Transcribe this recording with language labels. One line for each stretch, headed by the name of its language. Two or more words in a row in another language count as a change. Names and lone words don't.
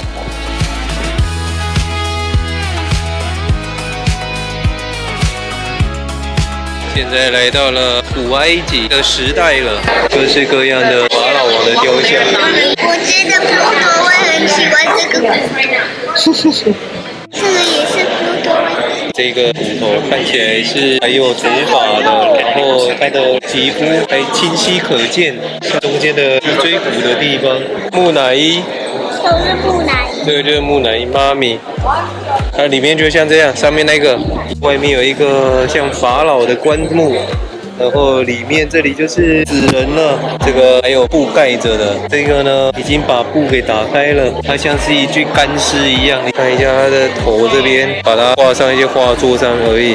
Chinese: 現在來到了古埃及的時代了，各式各樣的法老王的雕像。我覺得普魯多會很喜歡這個骨頭。這個也是普魯多會。這個骨頭看起來是還有頭髮的，然後它的皮膚還清晰可見，中間的脊椎骨的地方。木乃伊。都是木乃伊。這個就是木乃伊媽咪。它裡面就像這樣，上面那個外面有一個像法老的棺木，然後裡面這裡就是死人了。這個還有布蓋着的，這個呢已經把布給打開了，它像是一具乾屍一樣。你看一下它的頭這邊，把它畫上一些畫作上而已。